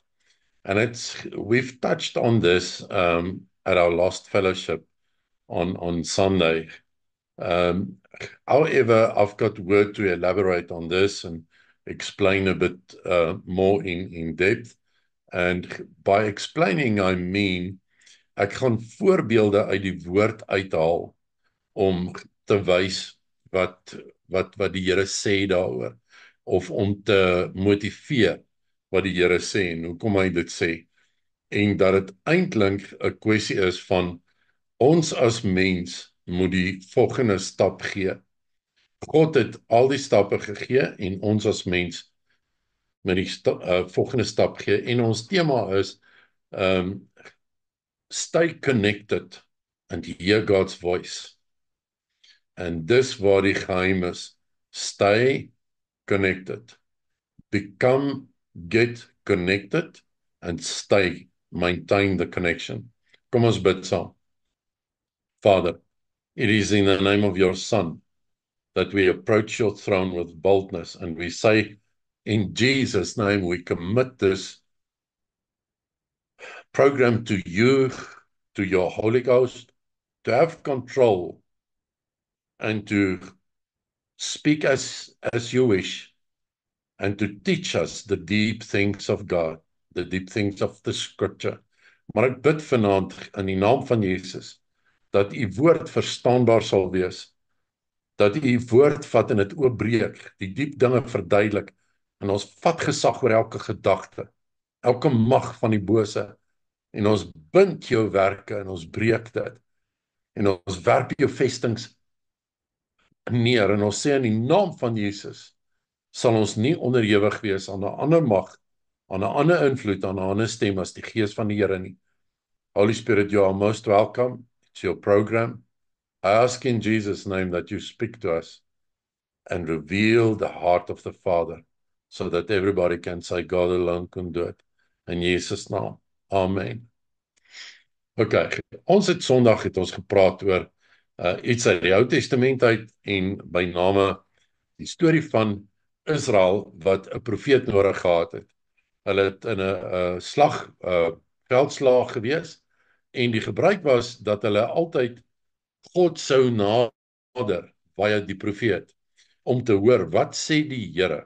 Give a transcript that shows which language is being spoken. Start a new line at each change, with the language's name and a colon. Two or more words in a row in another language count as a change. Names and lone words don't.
English: And we've touched on this at our last fellowship on Sunday. Um, However, I've got word to elaborate on this and explain a bit more in depth. And by explaining, I mean,
Afrikaans: ek gaan voorbeelde uit die woord uithaal om te wys wat die Here sê daaroor of om te motiveer wat die Here sê en hoekom hy dit sê en dat dit eintlik 'n kwessie is van ons as mens moet die volgende stap gee. God het al die stappe gegee en ons as mens moet die volgende stap gee en ons tema is um
English: stay connected and hear God's voice.
Afrikaans: En dis waar die geheim is.
English: Stay connected. Get connected and maintain the connection.
Afrikaans: Kom ons bid saam.
English: Father, it is in the name of your Son that we approach your throne with boldness and we say, in Jesus' name, we commit this program to you, to your Holy Ghost, to have control and to speak as you wish, and to teach us the deep things of God, the deep things of the scripture.
Afrikaans: Maar ek bid vanaand in die naam van Jesus, dat u woord verstaanbaar sal wees, dat u woord vat en dit oopbreek, die diep dinge verduidelik, en ons vat gesag oor elke gedagte, elke mag van die bose, en ons bind jou werke, en ons breek dit, en ons werp jou vestings neer, en ons sê in die naam van Jesus, sal ons nie onderhewig wees aan 'n ander mag, aan 'n ander invloed, aan 'n ander stem as die gees van die Here nie.
English: Holy Spirit, you are most welcome. It's your program. I ask in Jesus' name that you speak to us and reveal the heart of the Father so that everybody can say God alone can do it.
Afrikaans: In Jesus' naam. Amen. Okay, Sondag het ons gepraat oor iets uit die Ou Testament uit en by name die storie van Israel wat 'n profeet nodig gehad het. Hulle het in 'n veldslag gewees en die gebruik was dat hulle altyd God sou nader via die profeet om te hoor wat sê die Here.